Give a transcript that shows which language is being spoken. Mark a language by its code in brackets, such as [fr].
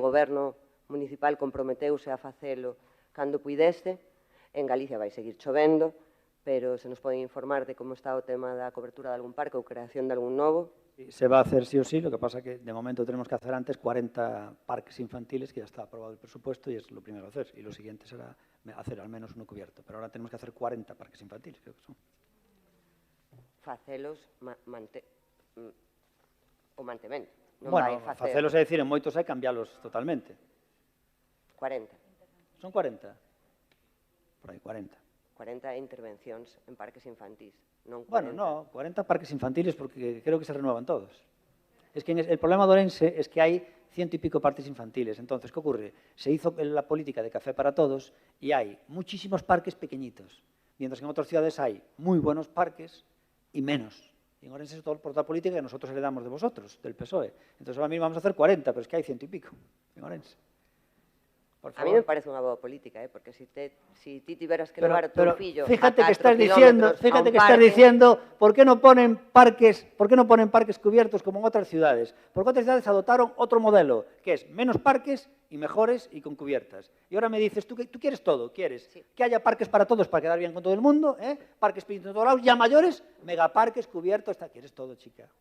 [gl] O goberno municipal comprometeuse a facelo cando puidese. En Galicia vai seguir chovendo, pero se nos poden informar de como está o tema da cobertura de algún parque ou creación de algún novo. [es] Se va a hacer sí o sí, lo que pasa que de momento tenemos que hacer antes 40 parques infantiles, que ya está aprobado el presupuesto y es lo primero a hacer. Y lo siguiente será hacer al menos uno cubierto. Pero ahora tenemos que hacer 40 parques infantiles, creo que son. [gl] Facelos o mantemento. Non Bueno, vai facer facelos é dicir, en moitos hai cambialos totalmente. 40. Son 40? Por aí, 40. 40 intervencións en parques infantís, non 40. [es] Bueno, no, 40 parques infantiles porque creo que se renuevan todos. Es que el problema de Orense es que hay 100 y pico parques infantiles. Entonces, ¿qué ocurre? Se hizo la política de café para todos y hay muchísimos parques pequeñitos, mientras que en otras ciudades hay muy buenos parques y menos. Y en Orense es todo por otra política que nosotros heredamos de vosotros, del PSOE. Entonces, ahora mismo vamos a hacer 40, pero es que hay 100 y pico en Orense. A mí me parece [gl] unha boa política, porque si ti tiveras que levar o teu fillo [es] fíjate a 4 que estás kilómetros diciendo, ¿por qué no ponen parques cubiertos como en otras ciudades? Porque otras ciudades adoptaron otro modelo, que es menos parques y mejores y con cubiertas. Y ahora me dices, tú quieres todo, quieres que haya parques para todos para quedar bien con todo el mundo, parques pequeños en todos lados, ya mayores, megaparques cubiertos, quieres todo, chica.